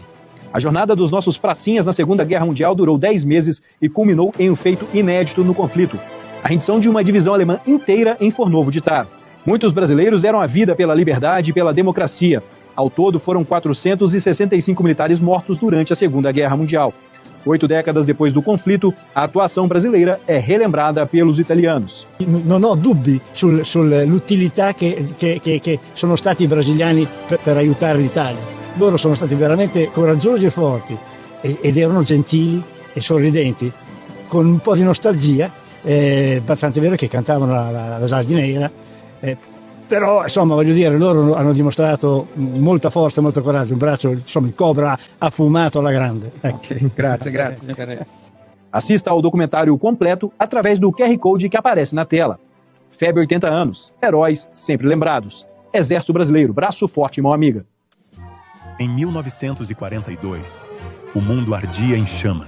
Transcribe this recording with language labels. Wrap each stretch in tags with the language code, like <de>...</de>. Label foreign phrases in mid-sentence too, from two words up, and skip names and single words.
<pt>A jornada dos nossos pracinhas na Segunda Guerra Mundial durou 10 meses e culminou em um feito inédito no conflito: a rendição de uma divisão alemã inteira em Fornovo de Taro. Muitos brasileiros deram a vida pela liberdade e pela democracia. Ao todo, foram 465 militares mortos durante a Segunda Guerra Mundial. 8 décadas depois do conflito, a atuação brasileira é relembrada pelos italianos.</pt> <it>Non ho dubbi sull'utilità che sono stati i brasiliani per aiutare l'Italia. Loro sono stati veramente coraggiosi e forti ed erano gentili e sorridenti, con un po' di nostalgia, tant'è vero che cantavano la Giardineira, però insomma voglio dire, loro hanno dimostrato molta forza, molto coraggio, un braccio, insomma il Cobra ha fumato alla grande. Okay, grazie.</it> <pt>Assista ao documentário completo através do QR Code que aparece na tela. FEB 80 anos, heróis sempre lembrados. Exército Brasileiro, braço forte, mão amiga. Em 1942, o mundo ardia em chamas.</pt>